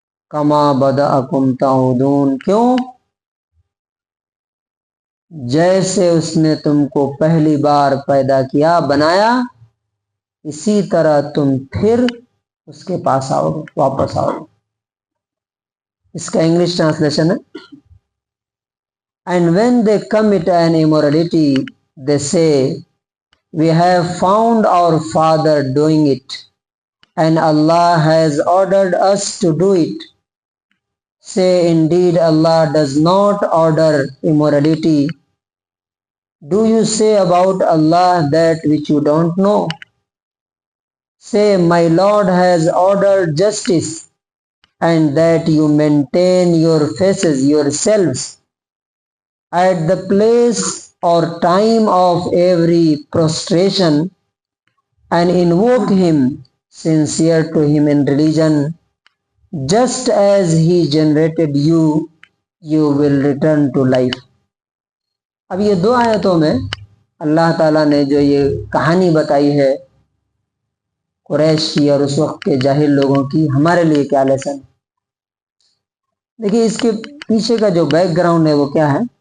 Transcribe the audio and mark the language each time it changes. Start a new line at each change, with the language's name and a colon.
Arabic: کما بدأکم تعودون،
Urdu: کیوں؟ جیسے اس نے تم کو پہلی بار پیدا کیا، بنایا، اسی طرح تم پھر اس کے پاس آؤ گے، واپس آؤ گے. اس کا انگلش ٹرانسلیشن ہے
English: And when they commit an immorality, they say, we have found our father doing it, and Allah has ordered us to do it. Say, indeed, Allah does not order immorality. Do you say about Allah that which you don't know? Say, my Lord has ordered justice, and that you maintain your faces yourselves at the place or time of every prostration, and invoke him, sincere to him in religion, just as he generated you, you will return to life.
Urdu: اب یہ دو آیتوں میں اللہ تعالیٰ نے جو یہ کہانی بتائی ہے قریش کی اور اس وقت کے جاہل لوگوں کی، ہمارے لیے کیا لیسن. دیکھیے اس کے پیچھے کا جو بیک گراؤنڈ ہے وہ کیا ہے.